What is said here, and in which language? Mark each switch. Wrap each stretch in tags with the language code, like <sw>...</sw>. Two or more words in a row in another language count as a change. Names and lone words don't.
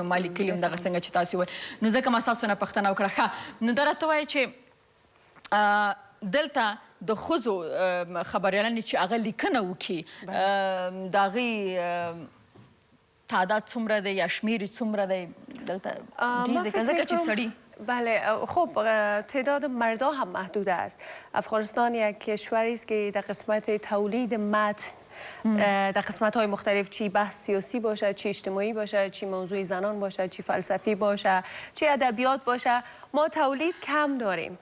<ps>ما لیکلي یم دغه څنګه چې تاسو وویل. نو ځکه ما ستاسو نه پوښتنه وکړه. ښه، نو دا راته وایه چې دلته د ښځو خبریالانې چې هغه لیکنه وکړي د هغې تعداد څومره دی یا شمیر یې څومره دی دلته؟ ځکه چې سړي</ps> <fa>بله، خب تعداد مردا هم محدود است. افغانستان یک کشوری است که در قسمت تولید متن در قسمت‌های مختلف، چی بحث سیاسی باشه، چی اجتماعی باشه، چی موضوع زنان باشه، چی فلسفی باشه، چی ادبیات باشه، ما تولید کم داریم.</fa>